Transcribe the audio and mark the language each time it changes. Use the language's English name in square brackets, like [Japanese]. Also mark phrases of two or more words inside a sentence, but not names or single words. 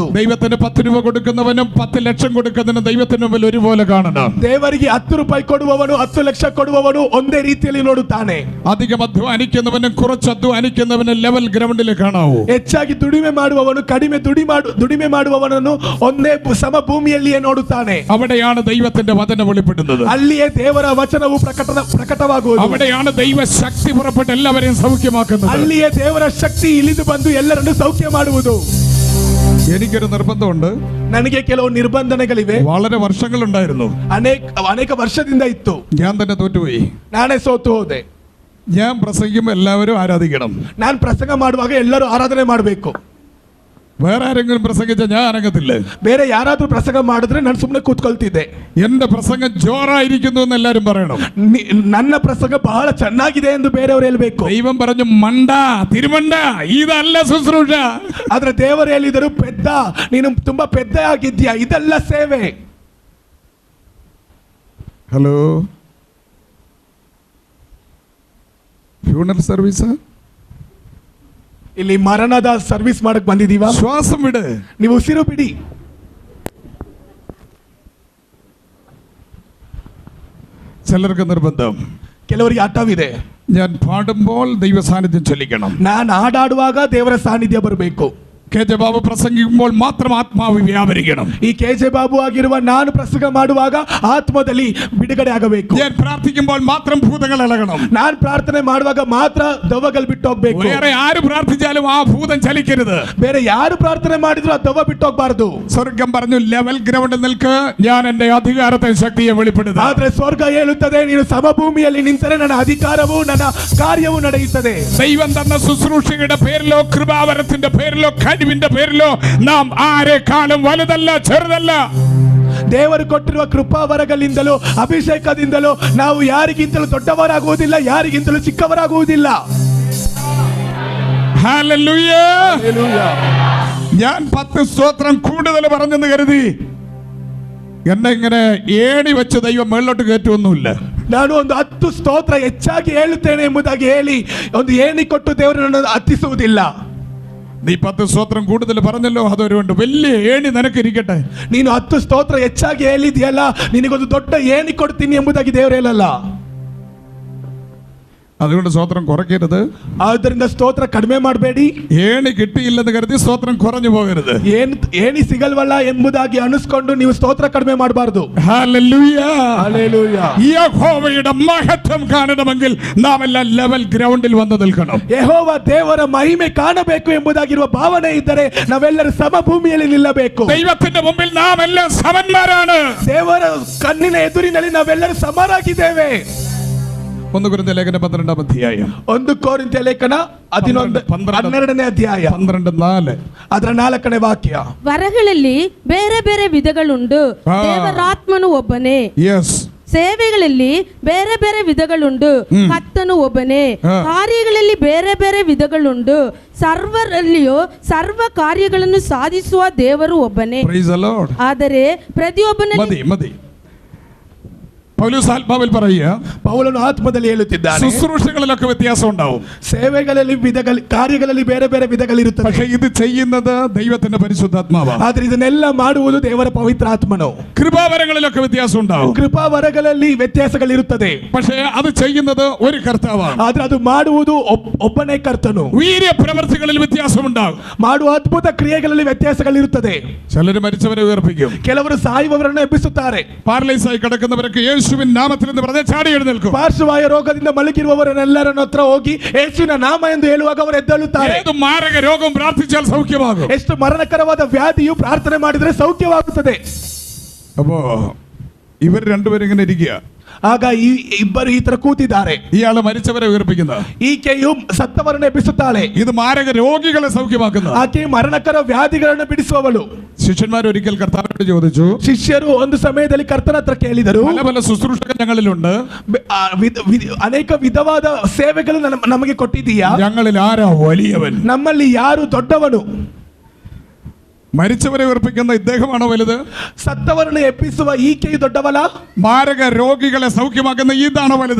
[Malayalam] ദൈവത്തിന് 10 രൂപ കൊടുക്കുന്നവനും 10 ലക്ഷം കൊടുക്കുന്നതിനും ദൈവത്തിന് മുമ്പിൽ ഒരുപോലെ കാണണം. [Kannada] ದೇವರಿಗೆ 10 ರೂಪಾಯಿ ಕೊಡುವವನು 10 ಲಕ್ಷ ಕೊಡುವವನು ಒಂದೇ ರೀತಿಯಲ್ಲಿ ನೋಡುತ್ತಾನೆ. [Malayalam] അധികം അധ്വാനിക്കുന്നവനും കുറച്ച് അധ്വാനിക്കുന്നവനും [English] level ground [Malayalam] കാണാവൂ. [Kannada] ಹೆಚ್ಚಾಗಿ ದುಡಿಮೆ ಮಾಡುವವನು ಕಡಿಮೆ ದುಡಿಮೆ ಮಾಡುವವನನ್ನು ಒಂದೇ ಸಮಭೂಮಿಯಲ್ಲಿಯೇ ನೋಡುತ್ತಾನೆ. [Malayalam] അവിടെയാണ് ദൈവത്തിന്റെ വചനം വെളിപ്പെടുന്നത്. [Kannada] ಅಲ್ಲಿಯೇ ದೇವರ ವಚನವು ಪ್ರಕಟವಾಗುವುದು. [Malayalam] അവിടെയാണ് ദൈവ ശക്തി പുറപ്പെട്ട് എല്ലാവരെയും സൗഖ്യമാക്കുന്നത്. [Kannada] ಅಲ್ಲಿಯೇ ದೇವರ ಶಕ್ತಿ ಇಳಿದು ಬಂದು ಎಲ್ಲರನ್ನು ಸೌಖ್ಯ ಮಾಡುವುದು. [Malayalam] എനിക്കൊരു നിർബന്ധമുണ്ട്. [Kannada] ನನಗೆ ಕೆಲವು ನಿರ್ಬಂಧನೆಗಳಿವೆ. [Malayalam] വളരെ വർഷങ്ങളുണ്ടായിരുന്നു. [Kannada] ಅನೇಕ ವರ್ಷದಿಂದ ಇತ್ತು. [Malayalam] ഞാൻ തന്നെ തോറ്റുപോയി. [Kannada] ನಾನೇ ಸೋತು ಹೋದೆ. [Malayalam] ഞാൻ പ്രസംഗിക്കുമ്പോൾ എല്ലാവരും ആരാധിക്കണം. [Kannada] ನಾನು ಪ್ರಸಂಗ ಮಾಡುವಾಗ ಎಲ್ಲರೂ ಆರಾಧನೆ ಮಾಡಬೇಕು. [Malayalam] വേറെ ആരെങ്കിലും പ്രസംഗിച്ച ഞാൻ അനങ്ങത്തില്ല. [Kannada] ಬೇರೆ ಯಾರಾದ್ರೂ ಪ್ರಸಂಗ ಮಾಡಿದ್ರೆ ನಾನು ಸುಮ್ಮನೆ ಕೂತ್ಕೊಳ್ತಿದ್ದೆ. [Malayalam] എന്റെ പ്രസംഗം ജോറായിരിക്കുന്നു എന്ന് എല്ലാരും പറയണം. [Kannada] ನನ್ನ ಪ್ರಸಂಗ ಬಹಳ ಚೆನ್ನಾಗಿದೆ ಎಂದು ಬೇರೆಯವರು ಹೇಳಬೇಕು. [Malayalam] ദൈവം പറഞ്ഞു മണ്ട തിരുമണ്ട ഇതല്ല ശുശ്രൂഷ. [Kannada] ಆದ್ರೆ ದೇವರು ಹೇಳಿದರು ಪೆದ್ದ, ನೀನು ತುಂಬಾ ಪೆದ್ದ ಆಗಿದ್ಯಾ, ಇದೆಲ್ಲ ಸೇವೆ. [English] Hello, funeral service [Kannada] ಇಲ್ಲಿ ಮರಣದ ಸರ್ವಿಸ್ ಮಾಡಕ್ ಬಂದಿದೀವ. [Malayalam] ശ്വാസം വിട്, [Kannada] ನೀವು ಉಸಿರು ಬಿಡಿ. [Malayalam] ചിലർക്ക് നിർബന്ധം, [Kannada] ಕೆಲವರಿಗೆ ಆಟವಿದೆ, [Malayalam] ഞാൻ പാടുമ്പോൾ ദൈവ സാന്നിധ്യം ചൊല്ലിക്കണം. [Kannada] ನಾನು ಹಾಡಾಡುವಾಗ ದೇವರ ಸಾನ್ನಿಧ್ಯ ಬರಬೇಕು. [Malayalam] കെ ജെ ബാബു പ്രസംഗിക്കുമ്പോൾ മാത്രം ആത്മാവ് വ്യാപരിക്കണം. [Kannada] ಈ ಕೆಜೆ ಬಾಬು ಆಗಿರುವ ನಾನು ಪ್ರಸಂಗ ಮಾಡುವಾಗ ಆತ್ಮದಲ್ಲಿ ಬಿಡುಗಡೆ ಆಗಬೇಕು. [Malayalam] ഞാൻ പ്രാർത്ഥിക്കുമ്പോൾ മാത്രം ഭൂതങ്ങൾ ഇളകണം. [Kannada] ನಾನು ಪ್ರಾರ್ಥನೆ ಮಾಡುವಾಗ ಮಾತ್ರ ದೆವ್ವಗಳು ಬಿಟ್ಟು ಹೋಗ್ಬೇಕು. [Malayalam] വേറെ ആര് പ്രാർത്ഥിച്ചാലും ആ ഭൂതം ചലിക്കരുത്. [Kannada] ಬೇರೆ ಯಾರು ಪ್ರಾರ್ಥನೆ ಮಾಡಿದ್ರು ಆ ದೆವ್ವ ಬಿಟ್ಟು ಹೋಗ್ಬಾರ್ದು. [Malayalam] സ്വർഗം പറഞ്ഞു [English] level ground [Malayalam] നിൽക്ക്, ഞാൻ എന്റെ അധികാരത്തെ ശക്തിയെ വെളിപ്പെടുത്തും. [Kannada] ಆದ್ರೆ ಸ್ವರ್ಗ ಹೇಳುತ್ತದೆ ನೀನು സമഭൂಮಿಯಲ್ಲಿ ನಿಂತರೆ ನನ್ನ ಅಧಿಕಾರವು ನನ್ನ ಕಾರ್ಯವು ನಡೆಯುತ್ತದೆ. [Malayalam] ദൈവം തന്ന ശുശ്രൂഷയുടെ പേരിലോ കൃപാവരത്തിന്റെ പേരിലോ കഴിവിന്റെ പേരിലോ നാം ആരെക്കാളും വലുതല്ല ചെറുതല്ല. [Kannada] ದೇವರು ಕೊಟ್ಟಿರುವ ಕೃಪಾವರಗಳಿಂದಲೂ ಅಭಿಷೇಕದಿಂದಲೂ ನಾವು ಯಾರಿಗಿಂತಲೂ ದೊಡ್ಡವರಾಗುವುದಿಲ್ಲ, ಯಾರಿಗಿಂತಲೂ ಚಿಕ್ಕವರಾಗುವುದಿಲ್ಲ. [Malayalam] ഹല്ലേലൂയ. ഞാൻ 10 സ്തോത്രം കൂടുതൽ പറഞ്ഞെന്ന് കരുതി എന്നെ ഇങ്ങനെ ഏണി വെച്ച് ദൈവം മേളിലോട്ട് കയറ്റുമൊന്നുമില്ല. [Kannada] ನಾನು ಒಂದು 10 ಸ್ತೋತ್ರ ಹೆಚ್ಚಾಗಿ ಹೇಳುತ್ತೇನೆ ಎಂಬುದಾಗಿ ಹೇಳಿ ಒಂದು ಏಣಿ ಕೊಟ್ಟು ದೇವರು ನನ್ನನ್ನು ಹತ್ತಿಸುವುದಿಲ್ಲ. [Malayalam] നീ 10 സ്തോത്രം കൂടുതൽ പറഞ്ഞല്ലോ, അതൊരുണ്ട് വലിയ ഏണി നിനക്കിരിക്കട്ടെ. [Kannada] ನೀನು 10 ಸ್ತೋತ್ರ ಹೆಚ್ಚಾಗಿ ಹೇಳಿದ್ಯಲ್ಲ, ನಿನಗೊಂದು ದೊಡ್ಡ ಏಣಿ ಕೊಡ್ತೀನಿ ಎಂಬುದಾಗಿ ದೇವರು ಹೇಳಲ್ಲ. [Malayalam] അതുകൊണ്ട് സ്തോത്രം കുറയ്ക്കരുത്. [Kannada] ಆದ್ದರಿಂದ ಸ್ತೋತ್ರ ಕಡಿಮೆ ಮಾಡಬೇಡಿ. [Malayalam] ഏണി കിട്ടിയില്ലെന്ന് കരുതി സ്തോത്രം കുറഞ്ഞു പോകരുത്. [Kannada] ಏಣಿ ಸಿಗಲ್ವಲ್ಲ ಎಂಬುದಾಗಿ ಅನಿಸ್ಕೊಂಡು ನೀವು ಸ್ತೋತ್ರ ಕಡಿಮೆ ಮಾಡಬಾರದು. [Malayalam] ഹല്ലേലൂയ. ഹല്ലേലൂയ. യഹോവയുടെ മഹത്വം കാണണമെങ്കിൽ നാം എല്ലാം [English] level ground [Malayalam] വന്ന് നിൽക്കണം. [Kannada] ಯೆಹೋವ ದೇವರ ಮಹಿಮೆ ಕಾಣಬೇಕು ಎಂಬುದಾಗಿರುವ ಭಾವನೆ ಇದ್ದರೆ ನಾವೆಲ್ಲರೂ ಸಮಭೂಮಿಯಲ್ಲಿ ನಿಲ್ಲಬೇಕು. [Malayalam] ദൈവത്തിന്റെ മുമ്പിൽ നാം എല്ലാം സമന്മാരാണ്. [Kannada] ದೇವರ ಕಣ್ಣಿನ ಎದುರಿನಲ್ಲಿ ನಾವೆಲ್ಲರೂ ಸಮರಾಗಿದ್ದೇವೆ. [Malayalam] 1 കൊരിന്ത്യർ ലേഖനം 12-ാം അധ്യായം. [Kannada] 1 ಕೊರಿಂಥ್ಯ ಲೇಖನ 12ನೇ ಅಧ್ಯಾಯ [Malayalam] 12:4. [Kannada] ಅದರ 4ನೇ ವಾಕ್ಯ. ವರಗಳಲ್ಲಿ ಬೇರೆ ಬೇರೆ ವಿಧಗಳುಂಟು, ದೇವರಾತ್ಮನು ಒಬ್ಬನೇ. [Malayalam] യെസ്. [Kannada] ಸೇವೆಗಳಲ್ಲಿ ಬೇರೆ ಬೇರೆ ವಿಧಗಳುಂಟು, ಕರ್ತನು ಒಬ್ಬನೇ. ಕಾರ್ಯಗಳಲ್ಲಿ ಬೇರೆ ಬೇರೆ ವಿಧಗಳುಂಟು, ಸರ್ವರಲ್ಲಿಯೂ ಸರ್ವ ಕಾರ್ಯಗಳನ್ನು ಸಾಧಿಸುವ ದೇವರು ಒಬ್ಬನೇ. [English] Praise the Lord. [Kannada] ಆದರೆ ಪ್ರತಿಯೊಬ್ಬನಲ್ಲಿ [Malayalam] മതി. പൗലോസ് ആത്മാവിൽ പറയുക, [Kannada] ಪೌಲನು ಆತ್ಮದಲ್ಲಿ ಹೇಳುತ್ತಿದ್ದಾನೆ, [Malayalam] ശുശ്രൂഷകളിലൊക്കെ വ്യത്യാസം ഉണ്ടാവും, [Kannada] ಸೇವೆಗಳಲ್ಲಿ ಕಾರ್ಯಗಳಲ್ಲಿ ಬೇರೆ ಬೇರೆ ವಿಧಗಳಿರುತ್ತವೆ. [Malayalam] പക്ഷേ ഇത് ചെയ്യുന്നത് ദൈവത്തിന്റെ പരിശുദ്ധാത്മാവാണ്. [Kannada] ಆದ್ರೆ ಇದನ್ನೆಲ್ಲ ಮಾಡುವುದು ದೇವರ ಪವಿತ್ರ ಆತ್ಮನು. [Malayalam] കൃപാവരങ്ങളിലൊക്കെ വ്യത്യാസം ഉണ്ടാവും, [Kannada] ಕೃಪಾವರಗಳಲ್ಲಿ ವ್ಯತ್ಯಾಸಗಳಿರುತ್ತದೆ. [Malayalam] പക്ഷേ അത് ചെയ്യുന്നത് ഒരു കർത്താവാണ്. [Kannada] ಆದ್ರೆ ಅದು ಮಾಡುವುದು ಒಬ್ಬನೇ ಕರ್ತನು. [Malayalam] വീര്യ പ്രവൃത്തികളിൽ വ്യത്യാസമുണ്ടാകും, [Kannada] ಮಾಡುವ ಅದ್ಭುತ ಕ್ರಿಯೆಗಳಲ್ಲಿ ವ್ಯತ್ಯಾಸಗಳಿರುತ್ತದೆ. [Malayalam] ചിലർ മരിച്ചവരെ ഉയർപ്പിക്കും, [Kannada] ಕೆಲವರು ಸಾಯುವವರನ್ನು ಎಬ್ಬಿಸುತ್ತಾರೆ. [Malayalam] പാരലൈസ് ആയി കിടക്കുന്നവരൊക്കെ യേശുവിൻ നാമത്തിൽ എന്ന് പറഞ്ഞ് ചാടി എഴുന്നേൽക്കും. [Kannada] ಪಾರ್ಶ್ವವಾಯು ರೋಗದಿಂದ ಮಲಗಿರುವವರನ್ನೆಲ್ಲರನ್ನ ಹತ್ರ ಹೋಗಿ ಯೇಸುವಿನ ನಾಮ ಎಂದು ಹೇಳುವಾಗ ಅವರು ಎದ್ದೇಳುತ್ತಾರೆ. [Malayalam] ഏത് മാരക രോഗം പ്രാർത്ഥിച്ചാൽ സൗഖ്യമാകും. [Kannada] ಎಷ್ಟು ಮರಣಕರವಾದ ವ್ಯಾಧಿಯು ಪ್ರಾರ್ಥನೆ ಮಾಡಿದರೆ ಸೌಖ್ಯವಾಗುತ್ತದೆ. [Malayalam] അപ്പോ ഇവർ രണ്ടുപേരും ഇങ്ങനെ ഇരിക്കുക. [Kannada] ಆಗ ಈ ಇಬ್ಬರು ಈ ತರ ಕೂತಿದ್ದಾರೆ. [Malayalam] ഇയാള് മരിച്ചവരെ ഉയർപ്പിക്കുന്ന, [Kannada] ಈಕೆಯು ಸತ್ತವರನ್ನು ಎಬ್ಬಿಸುತ್ತಾಳೆ. [Malayalam] ഇത് മാരക രോഗികളെ സൗഖ്യമാക്കുന്ന. [Kannada] ಆಕೆ ಮರಣಕರ ವ್ಯಾಧಿಗಳನ್ನು ಬಿಡಿಸುವವಳು. [Malayalam] ശിഷ്യന്മാർ ഒരിക്കൽ കർത്താവിനോട് ചോദിച്ചു, [Kannada] ಶಿಷ್ಯರು ಒಂದು ಸಮಯದಲ್ಲಿ ಕರ್ತನ ಹತ್ರ ಕೇಳಿದರು, [Malayalam] പല പല ശുശ്രൂഷകൾ ഞങ്ങളിലുണ്ട്, [Kannada] ಅನೇಕ ವಿಧವಾದ ಸೇವೆಗಳು ನಮಗೆ ಕೊಟ್ಟಿದ್ದೀಯಾ, [Malayalam] ഞങ്ങളിൽ ആരാ വലിയവൻ? [Kannada] ನಮ್ಮಲ್ಲಿ ಯಾರು ದೊಡ್ಡವನು? [Malayalam] മരിച്ചവരെ ഉയർപ്പിക്കുന്ന ഇദ്ദേഹമാണോ വലുത്? [Kannada] ಸತ್ತವರನ್ನು ಎಬ್ಬಿಸುವ ಈಕೆಯು ದೊಡ್ಡವಳ? [Malayalam] മാരക രോഗികളെ സൗഖ്യമാക്കുന്ന ഇതാണോ വലുത്?